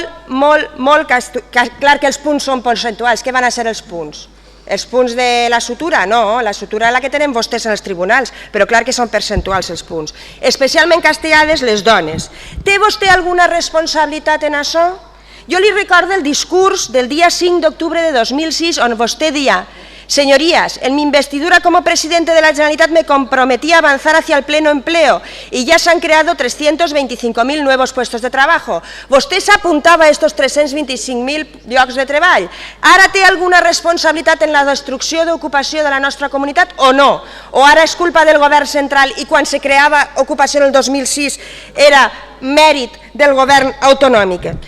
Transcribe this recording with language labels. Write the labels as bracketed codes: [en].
[ca] Molt clar que els punts són percentuals. Què van a ser els punts? Els punts de la sutura? No, la sutura és la que tenen vostès en els tribunals, però clar que són percentuals els punts. Especialment castigades les dones. Té vostè alguna responsabilitat en això? Jo li recordo el discurs del dia 5 d'octubre de 2006 on vostè deia: [es] señorías, en mi investidura como presidente de la Generalitat me comprometí a avanzar hacia el pleno empleo y ya se han creado 325.000 nuevos puestos de trabajo. [ca] Vostè s'apuntava a estos 325.000 llocs de treball. Ara té alguna responsabilitat en la destrucció d'ocupació de la nostra comunitat o no? O ara és culpa del govern central i quan se creava ocupació en el 2006 era mèrit del govern autonòmic?